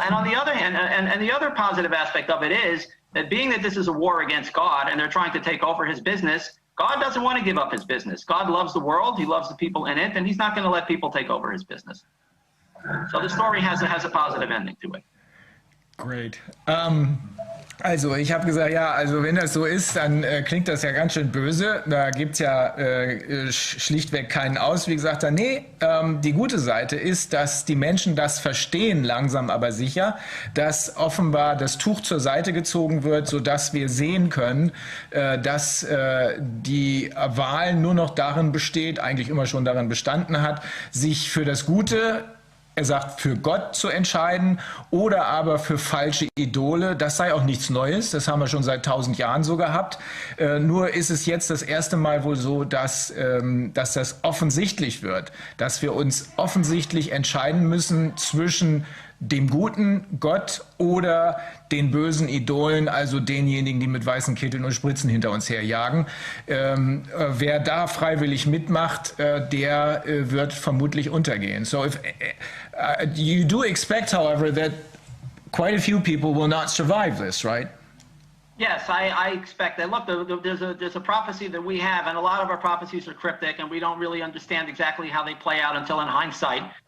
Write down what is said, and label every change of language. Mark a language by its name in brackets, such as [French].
[English] And on the other hand, and the other positive aspect of it is that being that this is a war against God and they're trying to take over his business, God doesn't want to give up his business. God loves the world. He loves the people in it, and he's not going to let people take over his business. So the story has a positive ending to it. Great. [German] Also ich habe gesagt, ja, also wenn das so ist, dann klingt das ja ganz schön böse. Da gibt es ja schlichtweg keinen Ausweg. Sagt er, nee, die gute Seite ist, dass die Menschen das verstehen, langsam aber sicher, dass offenbar das Tuch zur Seite gezogen wird, sodass wir sehen können, dass die Wahl nur noch darin besteht, eigentlich immer schon darin bestanden hat, sich für das Gute, er sagt, für Gott zu entscheiden oder aber für falsche Idole. Das sei auch nichts Neues, das haben wir schon seit 1000 Jahren so gehabt. Nur ist es jetzt das erste Mal wohl so, dass das offensichtlich wird, dass wir uns offensichtlich entscheiden müssen zwischen dem guten Gott oder den bösen Idolen, also denjenigen, die mit weißen Kitteln und Spritzen hinter uns herjagen. Wer da freiwillig mitmacht, der wird vermutlich untergehen. [English] So if, you do expect, however, that quite a few people will not survive this, right? Yes, I expect that. Look, there's a prophecy that we have, and a lot of our prophecies are cryptic, and we don't really understand exactly how they play out until in hindsight.